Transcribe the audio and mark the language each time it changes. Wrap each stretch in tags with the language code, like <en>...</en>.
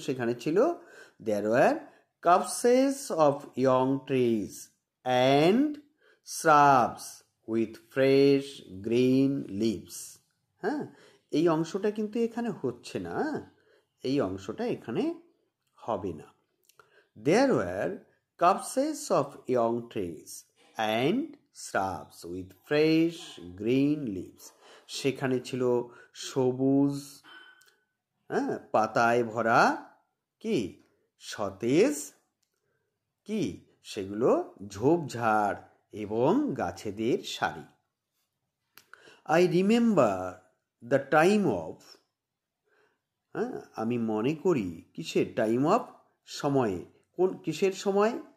<bn>সেখানে ছিল</bn> <en>There were copses of young trees and shrubs with fresh green leaves.</en> <bn>হ্যাঁ, এই অংশটা কিন্তু এখানে হচ্ছে না, এই অংশটা এখানে হবে না।</bn> <en>There were copses of young trees and shrubs with fresh green leaves.</en> <bn>সেখানে ছিল সবুজ পাতায় ভরা কি সতেজ কি সেগুলো ঝোপঝাড় এবং গাছেদের সারি।</bn> <en>I remember the time of,</en> <bn>আমি মনে করি কিসের টাইম অফ? সময়ে। কোন কিসের সময়?</bn>